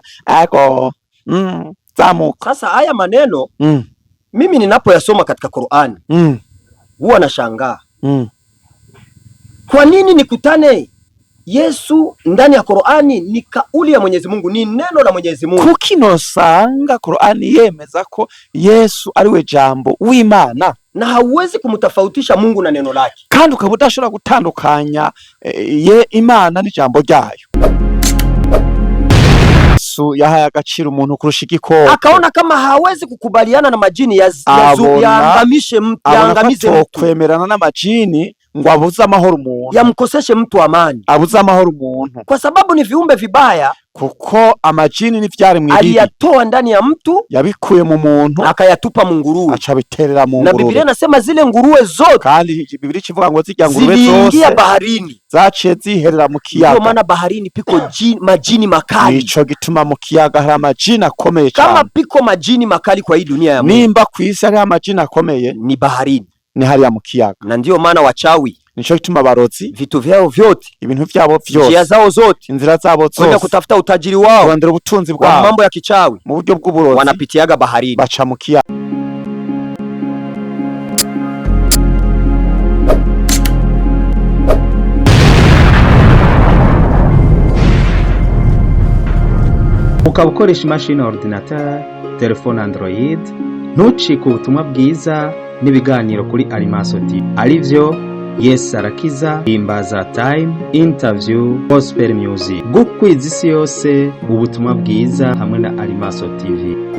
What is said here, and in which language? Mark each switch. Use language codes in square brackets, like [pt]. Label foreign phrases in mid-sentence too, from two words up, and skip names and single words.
[rn] Ako. Zamuka. [sw] Sasa haya maneno mimi ninapoyasoma katika Qur'ani huwa nashangaa. Kwa nini nikutane Yesu ndani ya Qur'ani ni kauli ya Mwenyezi Mungu, ni neno la Mwenyezi Mungu? [rn] Kuki nosanga Qur'ani yemeza ko Yesu ariwe jambo w'Imana, [sw] na hauwezi kumtofautisha Mungu na neno lake, [rn] kandi ukaba udashobora gutandukanya Imana n'ijambo ryayo. Yesu yahaye agaciro umuntu kurusha igikoko, [sw] akaona kama hawezi kukubaliana na majini yaangamize mtu, [rn] kwemerana n'amajini ngo abuze amahoro umuntu, [sw] yamkoseshe mtu amani, [rn] abuze amahoro umuntu, [sw] kwa sababu ni viumbe vibaya. [rn] Kuko amajini ni vyari mwibiri, [sw] aliyatoa ndani ya mtu, [rn] yabikuye mu muntu, [sw] akayatupa mu nguruwe, [rn] acha biterera mu nguruwe. [sw] Na Biblia inasema zile nguruwe zote, [rn] kandi Biblia ikivuga ngo zijya nguruwe zose [sw] ziliingia baharini, [rn] zaciye ziherera mu kiyaga. [sw] Ndio maana baharini piko majini makali, [rn] nico gituma mu kiyaga hari amajini akomeye cyane. [sw] Kama piko majini makali kwa hii dunia ya Mungu, [rn] nimba kwisi hari amajini akomeye, [sw] ni baharini, [rn] ni hari ya mu kiyaga. [sw] Na ndio maana wachawi, [rn] nico gituma barozi, [sw] vitu vyao vyote, [rn] ibintu vyabo vyose, [sw] njia zao zote, [rn] inzira zabo zose, [sw] kwenda kutafuta utajiri wao, [rn] kurondera ubutunzi bwao, [sw] mambo ya kichawi, [rn] mu buryo bw'uburozi, [sw] wanapitiaga baharini, [rn] baca mu kiyaga. Ukaba ukoresha imashini ordinateur, telefone Android, ntucike ubutumwa bwiza n'ibiganiro kuri Maso TV, arivyo Yesu arakiza, Himbaza Time, Interview, [en] Gospel Music, [rn] gukwiza isi yose ubutumwa bwiza hamwe na Maso TV.